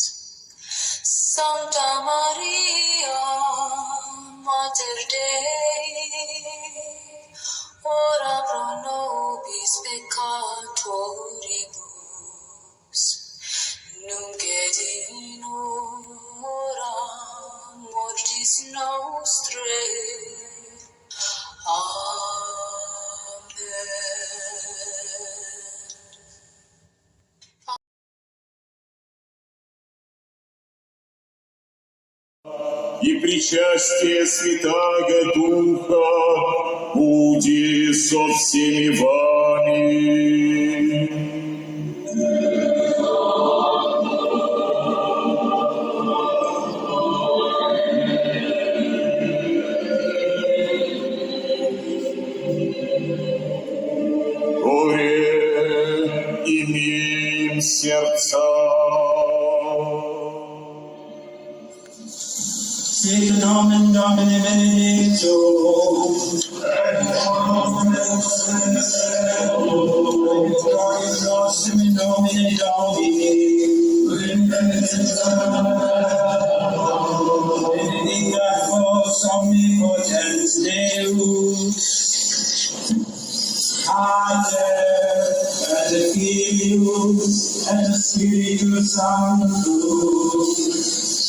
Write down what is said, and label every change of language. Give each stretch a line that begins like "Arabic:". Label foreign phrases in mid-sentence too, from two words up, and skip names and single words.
Latin: Sancta Maria, Mater Dei, ora pro nobis peccatoribus, nunc et in hora mortis nostrae. Amen.
Church Slavic: И причастие Святаго Духа буди со всеми вами. Горе имеем сердца.
Latin: Sit nomen Domini benedictum, et gloriam nostrum in nomine Domini, benedicat vos omnipotens Deus, Pater, et Filius, et Spiritus Sanctus.